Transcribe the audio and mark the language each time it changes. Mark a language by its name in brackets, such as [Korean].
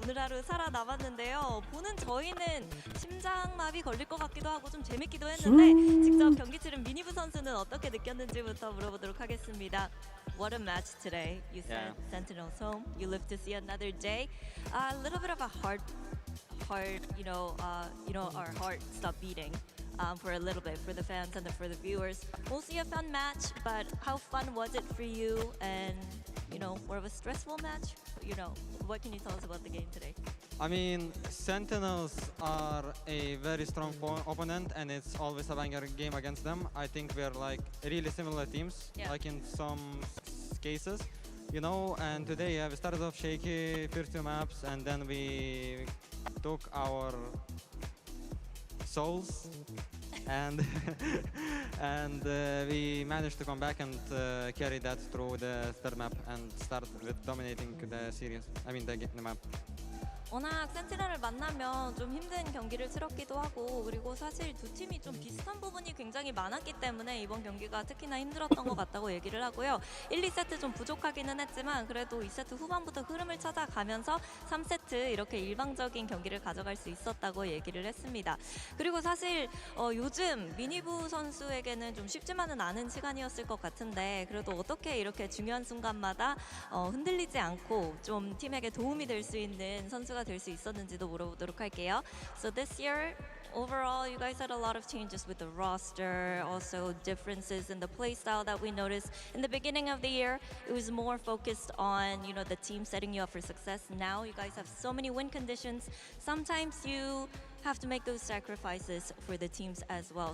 [Korean] 오늘 하루 살아남았는데요. 보는 저희는 심장마비 걸릴 것 같기도 하고 좀 재밌기도 했는데 직접 경기 치른 미니부 선수는 어떻게 느꼈는지부터 물어보도록 하겠습니다. [English] What a match today. You sent Sentinels home. You live to see another day. A little bit of a hard, our heart stopped beating. For a little bit, for the fans and for the viewers. Mostly a fun match, but how fun was it for you? And, more of a stressful match? What can you tell us about the game today? I mean, Sentinels are a very strong opponent, and it's always a banger game against them. I think we're like really similar teams, like in some cases, and today we started off shaky, first two maps, and then we took our souls and we managed to come back and carry that through the third map and start with dominating the series. I mean the map. [Korean] 워낙 센티널을 만나면 좀 힘든 경기를 치렀기도 하고 그리고 사실 두 팀이 좀 비슷한 부분이 굉장히 많았기 때문에 이번 경기가 특히나 힘들었던 것 같다고 얘기를 하고요. 1, 2세트 좀 부족하기는 했지만 그래도 2세트 후반부터 흐름을 찾아가면서 3세트 이렇게 일방적인 경기를 가져갈 수 있었다고 얘기를 했습니다. 그리고 사실 요즘 미니부 선수에게는 좀 쉽지만은 않은 시간이었을 것 같은데 그래도 어떻게 이렇게 중요한 순간마다 흔들리지 않고 좀 팀에게 도움이 될 수 있는 선수가 될 수 있었는지도 물어보도록 할게요. [English] So this year, overall, you guys had a lot of changes with the roster, also differences in the play style that we noticed. In the beginning of the year, it was more focused on, you know, the team setting you up for success. Now you guys have so many win conditions. Sometimes you have to make those sacrifices for the teams as well.